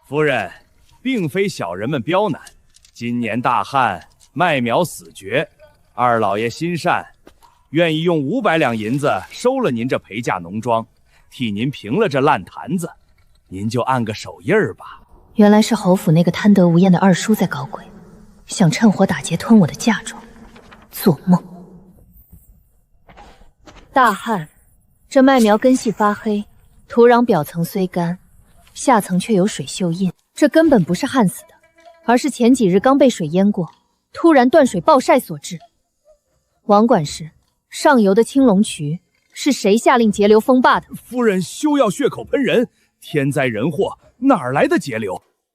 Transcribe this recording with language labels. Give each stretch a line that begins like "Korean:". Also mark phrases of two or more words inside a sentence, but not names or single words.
Chinese: 夫人，並非小人們刁難，今年大旱，麥苗死絕，二老爺心善，願意用500兩銀子收了您這陪嫁農莊，替您平了這爛攤子，您就按個手印兒吧。原來是侯府那個貪得無厭的二叔在搞鬼，想趁火打劫吞我的嫁妝，做夢！大旱，這麥苗根系發黑，土壤表層雖乾，下層卻有水溴印，這根本不是旱死的，而是前幾日剛被水淹過，突然斷水暴曬所致。王管事，上游的青龍渠是誰下令截流封壩的？夫人休要血口噴人，天災人禍哪來的截流？